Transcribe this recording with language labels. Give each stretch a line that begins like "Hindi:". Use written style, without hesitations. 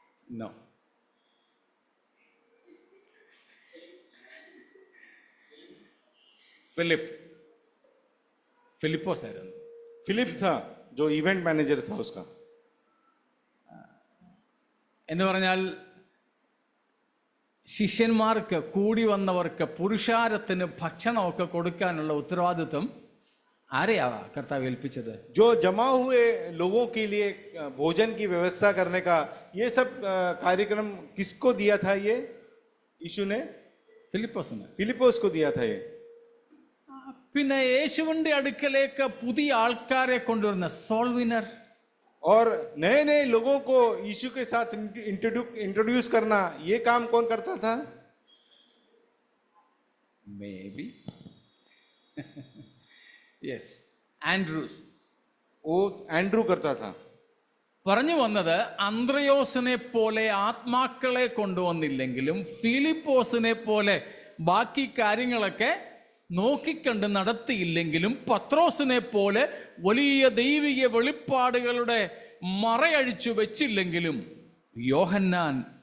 English: No.
Malayalam: Philipose आയിരുന്നു.
Hindi: Philip था जो event manager था उसका.
Malayalam: എന്ന് പറഞ്ഞാൽ ശിഷ്യന്മാർക്ക്, കൂടി വന്നവർക്ക്, പുരുഷാരത്തിന് ഭക്ഷണമൊക്കെ കൊടുക്കാനുള്ള ഉത്തരവാദിത്വം ആരെയാ കർത്താവ് ഏൽപ്പിച്ചത്?
Hindi: जो जमा हुए लोगों के लिए भोजन की व्यवस्था करने का ये सब कार्यक्रम किसको दिया था? ये यीशु ने फिलिपोस को दिया था. ये
Malayalam: പിന്നെ യേശുവിന്റെ അടുക്കലേക്ക് പുതിയ ആൾക്കാരെ കൊണ്ടുവരുന്ന സോൾവിനർ,
Hindi: और नए नए लोगों को यीशु के साथ इंट्रोड्यूस करना, ये काम कौन करता था?
English: Maybe yes, Andrews.
Hindi: वो एंड्रू करता था.
Malayalam: പറഞ്ഞു വന്നത്, അന്ത്രയോസിനെ പോലെ ആത്മാക്കളെ കൊണ്ടുവന്നില്ലെങ്കിലും ഫിലിപ്പോസിനെ പോലെ ബാക്കി കാര്യങ്ങളൊക്കെ നോക്കിക്കണ്ട് നടത്തിയില്ലെങ്കിലും പത്രോസിനെ പോലെ വലിയ ദൈവിക വെളിപ്പാടുകളുടെ മറയഴിച്ചു വെച്ചില്ലെങ്കിലും യോഹന്നാൻ